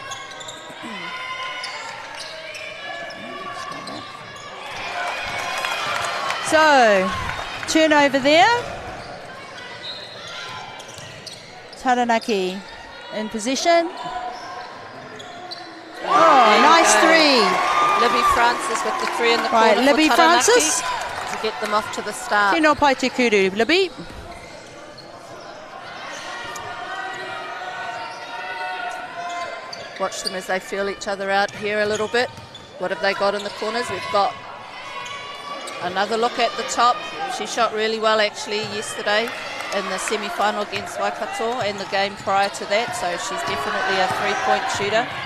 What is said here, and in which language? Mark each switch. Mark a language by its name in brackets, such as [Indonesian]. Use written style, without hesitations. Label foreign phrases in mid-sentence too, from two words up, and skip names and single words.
[English] So, turnover there. Taranaki in position. Oh, nice three. Libby Francis with the three in the corner. Right, Libby for Taranaki Francis to get them off to the start. [Māori] Tēnā pai te kuru, [English] Libby. Watch them as they feel each other out here a little bit. What have they got in the corners? We've got another look at the top. She shot really well actually yesterday in the semi-final against Waikato and the game prior to that, so she's definitely a three-point shooter.